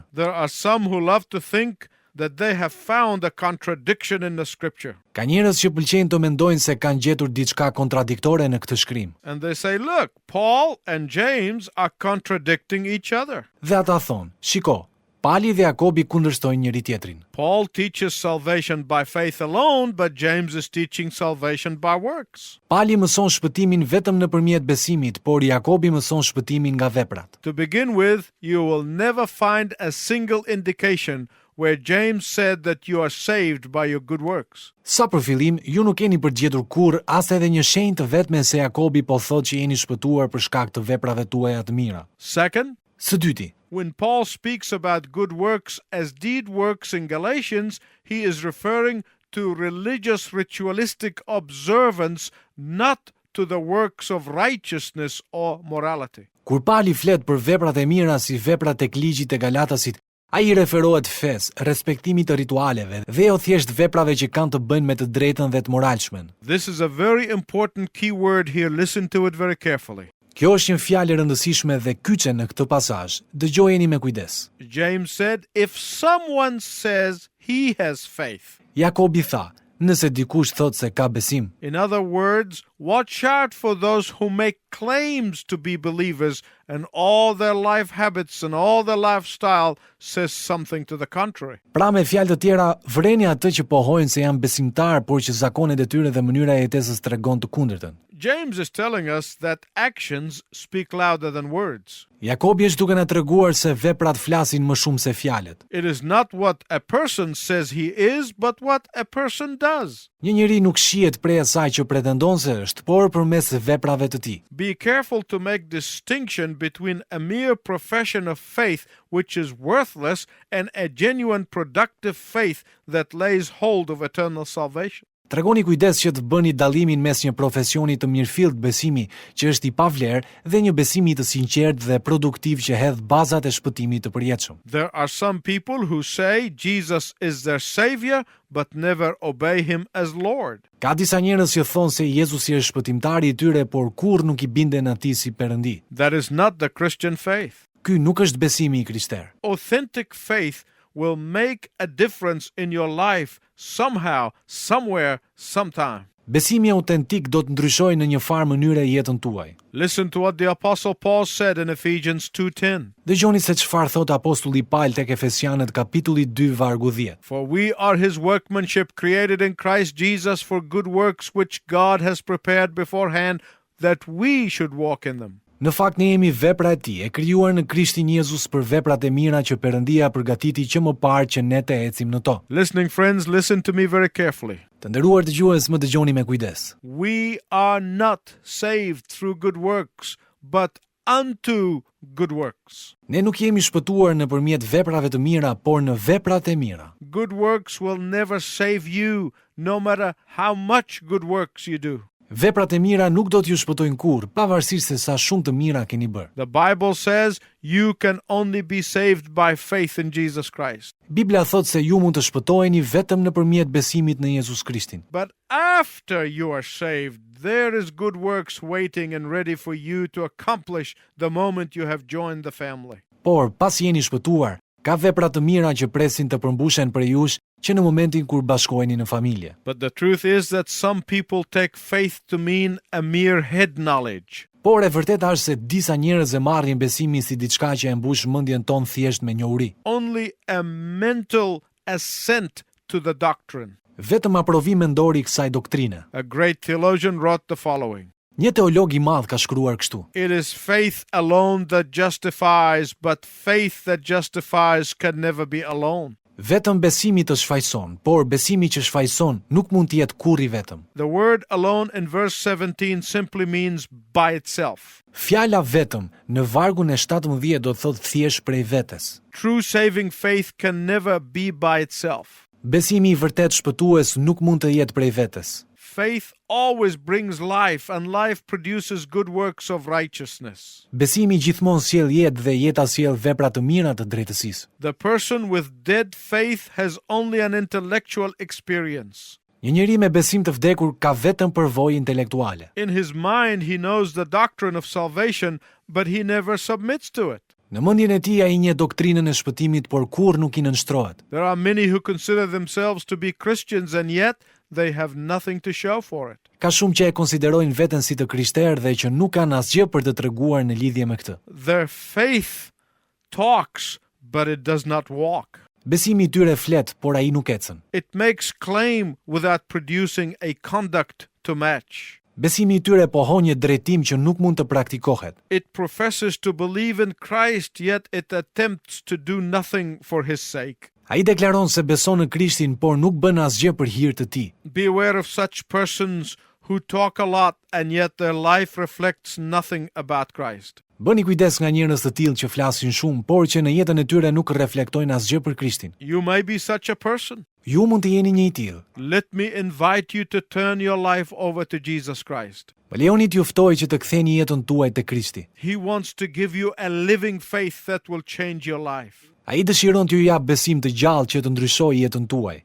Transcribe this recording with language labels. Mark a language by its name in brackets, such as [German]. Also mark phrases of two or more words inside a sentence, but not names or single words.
[English] There are some who love to think that they have found a contradiction in the scripture. [Albanian] Ka njerëz që pëlqejnë të mendojnë se kanë gjetur diçka kontradiktore në këtë shkrim. [English] And they say, look, Paul and James are contradicting each other. [Albanian] Dhe ata thonë, shiko, Pali dhe Jakobi kundërshtojnë njëri tjetrin. [English] Paul teaches salvation by faith alone, but James is teaching salvation by works. [Albanian] Pali mëson shpëtimin vetëm nëpërmjet besimit, por Jakobi mëson shpëtimin nga veprat. [English] To begin with, you will never find a single indication where James said that you are saved by your good works. [Albanian] Sa për fillim, ju nuk keni përgjetur kurrë as edhe një shenjë të vetme se Jakobi po thotë që jeni shpëtuar për shkak të veprave tuaja të mira. [English] Second, [Albanian] Së dyti, [English] when Paul speaks about good works as deed works in Galatians, he is referring to religious ritualistic observance, not to the works of righteousness or morality. [Albanian] kur Pali flet për veprat e mira si vepra tek ligji të Galatasit, ai i referohet fesë, respektimit të ritualeve dhe jo thjesht veprave që kanë të bëjnë me të drejtën dhe të moralshmen. [English] This is a very important key word here. Listen to it very carefully. [Albanian] Kjo është një fjalë e rëndësishme dhe kyçe në këtë pasazh. Dëgjojeni me kujdes. [English] James said, if someone says he has faith. [Albanian] Jakobi tha, nëse dikush thot se ka besim. [English] In other words, watch out for those who make claims to be believers and all their life habits and all their lifestyle says something to the contrary. [Albanian] Pra me fjalë të tjera, vreni atë që pohojnë se janë besimtar, por që zakonet e tyre dhe mënyra e jetesës tregon të kundërtën. [English] James is telling us that actions speak louder than words. [Albanian] Jakobi është duke na treguar se veprat flasin më shumë se fjalët. [English] It is not what a person says he is, but what a person does. [Albanian] Një njeri nuk shihet prej asaj që pretendon se është, por përmes veprave të tij. [English] Be careful to make distinction between a mere profession of faith, which is worthless, and a genuine productive faith that lays hold of eternal salvation. [Albanian] Tregoni kujdes që të bëni dallimin mes një profesioni të mirëfillt besimi që është i pavlerë dhe një besimi të sinqert dhe produktiv që hedh bazat e shpëtimit të përjetshëm. [English] There are some people who say Jesus is their savior, but never obey him as Lord. [Albanian] Ka disa njerëz që thonë se Jezusi është shpëtimtari i tyre, por kurrë nuk i binden atij si Perëndi. [English] That is not the Christian faith. [Albanian] Ky nuk është besimi i Krishter. [English] Authentic faith will make a difference in your life somehow, somewhere, sometime. [Albanian] Besimi autentik do të ndryshojë në një farë mënyre jetën tuaj. [English] Listen to what the Apostle Paul said in Ephesians 2:10. [Albanian] Dëgjoni se çfarë thot apostulli Paul tek Efesianët kapitulli 2 vargu 10. [English] For we are his workmanship, created in Christ Jesus for good works which God has prepared beforehand that we should walk in them. [Albanian] Në fakt ne jemi vepra e tij, e krijuar në Krishtin Jezus për veprat e mira që Perëndia përgatiti që më parë që ne të ecim në to. [English] Listening friends, listen to me very carefully. [Albanian] Të nderuar dëgjues, më dëgjoni me kujdes. [English] We are not saved through good works, but unto good works. [Albanian] Ne nuk jemi shpëtuar nëpërmjet veprave të mira, por në veprat e mira. [English] Good works will never save you, no matter how much good works you do. [Albanian] Veprat e mira nuk do t'ju shpëtojnë kurrë, pavarësisht se sa shumë të mira keni bërë. [English] The Bible says you can only be saved by faith in Jesus Christ. [Albanian] Bibla thot se ju mund të shpëtoheni vetëm nëpërmjet besimit në Jezus Krishtin. [English] But after you are saved, there is good works waiting and ready for you to accomplish the moment you have joined the family. [Albanian] Por pas jeni shpëtuar, ka vepra të mira që presin të përmbushen prej jush që në momentin kur bashkoheni në familje. [English] But the truth is that some people take faith to mean a mere head knowledge. [Albanian] Por e vërteta është se disa njerëz e marrin besimin si diçka që e mbush mendjen tonë thjesht me njohuri. [English] Only a mental assent to the doctrine. [Albanian] Vetëm aprovim mendor i kësaj doktrine. [English] A great theologian wrote the following. [Albanian] Një teolog i madh ka shkruar kështu: [English] It is faith alone that justifies, but faith that justifies can never be alone. [Albanian] Vetëm besimi të shfaqson, por besimi që shfaqson nuk mund të jetë kurrë i vetëm. [English] The word alone in verse 17 simply means by itself. [Albanian] Fjala vetëm në vargun e 17 do të thotë thjesht prej vetes. [English] True saving faith can never be by itself. [Albanian] Besimi i vërtet shpëtues nuk mund të jetë prej vetes. [English] Faith always brings life, and life produces good works of righteousness. [Albanian] Besimi gjithmonë sjell jetë dhe jeta sjell vepra të mira të drejtësisë. [English] The person with dead faith has only an intellectual experience. [Albanian] Një njeri me besim të vdekur ka vetëm përvojë intelektuale. [English] In his mind, he knows the doctrine of salvation, but he never submits to it. [Albanian] Në mendjen e tij ai njeh doktrinën e shpëtimit, por kurrë nuk i nënshtrohet. [English] There are many who consider themselves to be Christians, and yet they have nothing to show for it. [Albanian] Ka shumë që e konsiderojnë veten si të krishterë dhe që nuk kanë asgjë për të treguar në lidhje me këtë. [English] Their faith talks, but it does not walk. [Albanian] Besimi i tyre flet, por ai nuk ecën. [English] It makes claim without producing a conduct to match. [Albanian] Besimi i tyre pohon një drejtim që nuk mund të praktikohet. [English] It professes to believe in Christ, yet it attempts to do nothing for his sake. [Albanian] Ai deklaron se beson në Krishtin, por nuk bën asgjë për hir të tij. [English] Beware of such persons who talk a lot and yet their life reflects nothing about Christ. [Albanian] Bëni kujdes nga njerëz të tillë që flasin shumë, por që në jetën e tyre nuk reflektojnë asgjë për Krishtin. [English] You may be such a person. [Albanian] Ju mund të jeni një i tillë. [English] Let me invite you to turn your life over to Jesus Christ. [Albanian] Më lejoni t'ju ftoj që të ktheni jetën tuaj te Krishti. [English] He wants to give you a living faith that will change your life. [Albanian] Ai dëshiron t'ju jap besim të gjallë që të ndryshojë jetën tuaj.